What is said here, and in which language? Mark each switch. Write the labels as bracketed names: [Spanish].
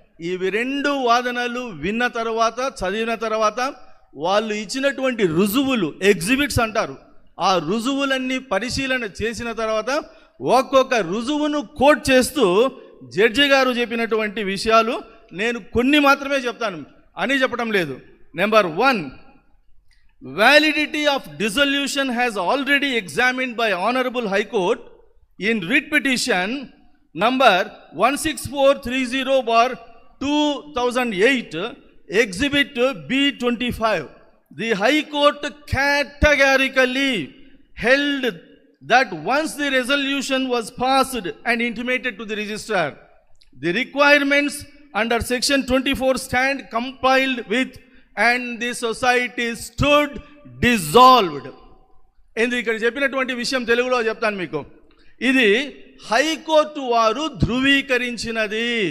[Telugu] ఇవి 2 వాదనలు విన్న తర్వాత, చదివిన తర్వాత వాళ్ళు ఇచ్చినటువంటి రుజువులు, ఎగ్జిబిట్స్ అంటారు, ఆ రుజువులన్నీ పరిశీలన చేసిన తర్వాత ఒక్కొక్క రుజువును కోట్ చేస్తూ జడ్జి గారు చెప్పినటువంటి విషయాలు నేను కొన్ని మాత్రమే చెప్తాను అని చెప్పడం లేదు. [English] Number 1, validity of dissolution has already examined by Honorable High Court in writ petition number 16430/2008 exhibit B25. The High Court categorically held that once the resolution was passed and intimated to the registrar the requirements under section 24 stand complied with and the society stood dissolved. [Telugu] ఎందుకు ఇక్కడ చెప్పినటువంటి విషయం తెలుగులో చెప్తాను మీకు. ఇది high court వారు ధృవీకరించినది.